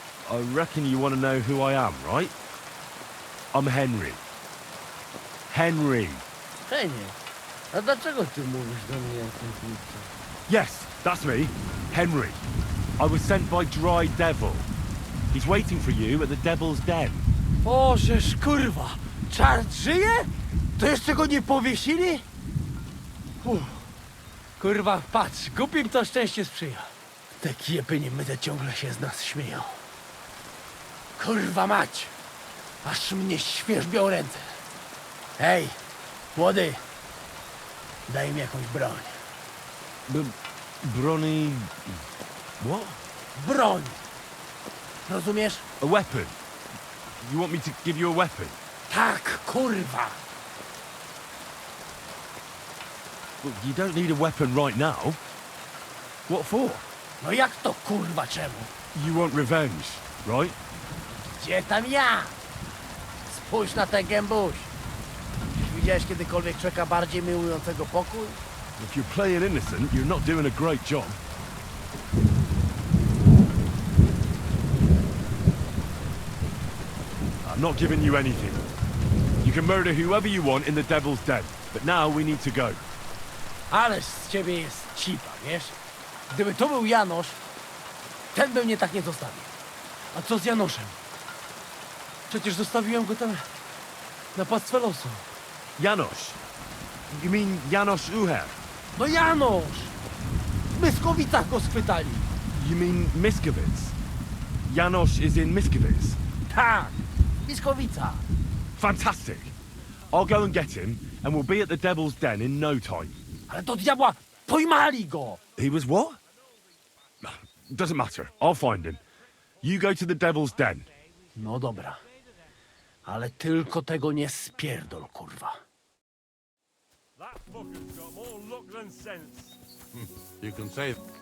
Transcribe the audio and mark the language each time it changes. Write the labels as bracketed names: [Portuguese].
[English] I reckon you want to know who I am, right? I'm Henry. Henry. [Polish] Henie, a dlaczego ty mówisz do mnie jak ten chłopcze? [English] Yes, that's me. Henry. I was sent by Dry Devil. He's waiting for you at the Devil's Den. [Polish] O, żeż kurwa! Czart żyje? To jeszcze go nie powiesili? Kurwa, patrz, głupim to szczęście sprzyja. Te kiepy niemyte ciągle się z nas śmieją. Kurwa mać! Aż mnie świerzbią ręce. Hej, młody! Daj mi jakąś broń. [English] Brony... What? [Polish] Broń! Rozumiesz? [English] A weapon? You want me to give you a weapon? [Polish] Tak, kurwa! [English] Look, you don't need a weapon right now. What for? [Polish] No jak to kurwa czemu? [English] You want revenge, right? [Polish] Gdzie tam ja? Spójrz na ten gębuś. Widziałeś kiedykolwiek człowieka bardziej miłującego pokój? [English] If you're playing innocent, you're not doing a great job. I'm not giving you anything. You can murder whoever you want in the Devil's Den, but now we need to go. [Polish] Ależ z ciebie jest cipa, wiesz? Gdyby to był Janosz, ten by mnie tak nie zostawił. A co z Janoszem? Przecież zostawiłem go tam na pastwę losu. [English] Janosz? You mean Janosz Uher? [Polish] No Janosz! W Myskowicach go schwytali. [English] You mean Miskovic? Janosz is in Miskovic? [Polish] Tak, Myskowica. [English] Fantastic. I'll go and get him, and we'll be at the Devil's Den in no time. [Polish] Ale do diabła, pojmali go! He was what? Doesn't matter. I'll find him. You go to the Devil's Den. No dobra. Ale tylko tego nie spierdol, kurwa. [English] That fucker's got more luck than sense. You can say